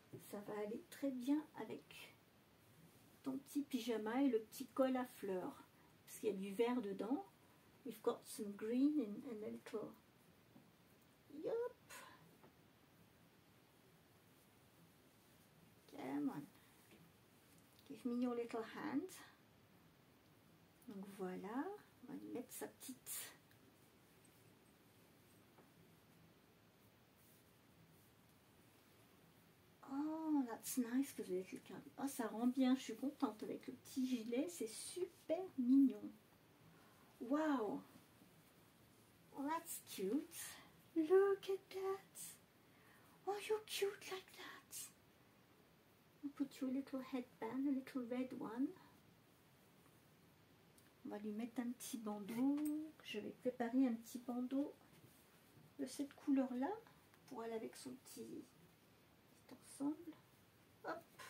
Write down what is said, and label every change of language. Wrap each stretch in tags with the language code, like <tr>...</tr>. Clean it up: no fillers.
<fr>Ça va aller très bien avec ton petit pyjama et le petit col à fleurs. Parce qu'il y a du vert dedans.</fr> <en>We've got some green and a little... Yup. Come on. Give me your little hand.</en> <fr>Donc voilà. On va lui mettre sa petite...</fr> <en>Oh, that's nice with the little cardigan.</en> <fr>Oh, ça rend bien, je suis contente avec le petit gilet, c'est super mignon.</fr> <en>Wow. Oh, that's cute. Look at that. Oh, you're cute like that. I'll put you a little headband, a little red one.</en> <fr>On va lui mettre un petit bandeau. Je vais préparer un petit bandeau de cette couleur-là pour aller avec son petit ensemble. Hop.</fr>